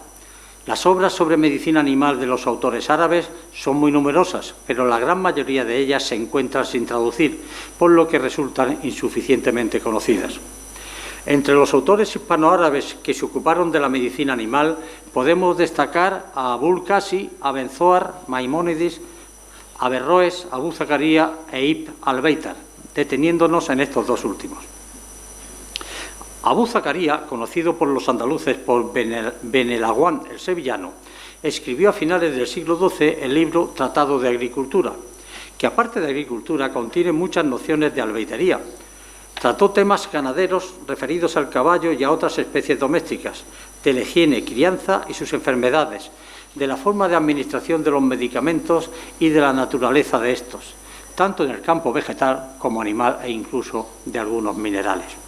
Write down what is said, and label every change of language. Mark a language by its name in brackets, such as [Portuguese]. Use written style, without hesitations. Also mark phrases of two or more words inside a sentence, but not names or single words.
[Spanish] Las obras sobre medicina animal de los autores árabes son muy numerosas, pero la gran mayoría de ellas se encuentran sin traducir, por lo que resultan insuficientemente conocidas. Entre los autores hispanoárabes que se ocuparon de la medicina animal podemos destacar a Abul Qasi, Abenzoar, Maimónides, Averroes, Abu Zakaria e Ibn al-Beitar, deteniéndonos en estos dos últimos. Abu Zakaria, conocido por los andaluces por Benelagüán el Sevillano, escribió a finales del siglo XII el libro Tratado de Agricultura, que aparte de agricultura contiene muchas nociones de albaitería. Trató temas ganaderos referidos al caballo y a otras especies domésticas, de la higiene, crianza y sus enfermedades, de la forma de administración de los medicamentos y de la naturaleza de estos, tanto en el campo vegetal como animal e incluso de algunos minerales.